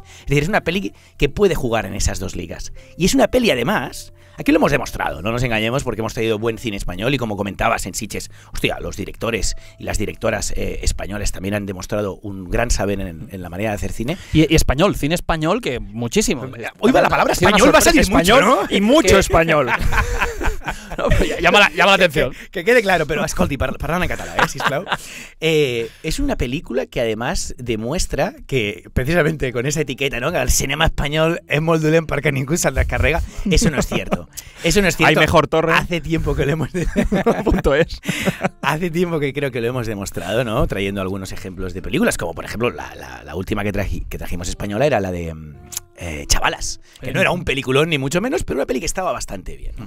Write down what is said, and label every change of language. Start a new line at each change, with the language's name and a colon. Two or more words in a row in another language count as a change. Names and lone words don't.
Spanish: Es decir, es una peli que puede jugar en esas dos ligas. Y es una peli, además, aquí lo hemos demostrado, no nos engañemos, porque hemos traído buen cine español y como comentabas en Sitges, hostia, los directores y las directoras españoles también han demostrado un gran saber en la manera de hacer cine. Y español, cine español, que muchísimo. Hoy va la palabra español, va a salir español, mucho, ¿no? Y mucho español. No, llama la atención. Que quede claro,
Catalan: pero escolti, parlant en català, sisplau.
Spanish: Es una película que además demuestra que, precisamente con esa etiqueta, ¿no?
Catalan: Que el cinema español es molt dolent perquè ningú se'l descarrega.
Spanish: Eso no es cierto. Eso no es cierto. Hay mejor torre. Hace tiempo que lo hemos punto es. Hace tiempo que creo que lo hemos demostrado, ¿no? Trayendo algunos ejemplos de películas, como por ejemplo la última que trajimos española era la de Chavalas, que no era un peliculón ni mucho menos, pero una peli que estaba bastante bien, ¿no?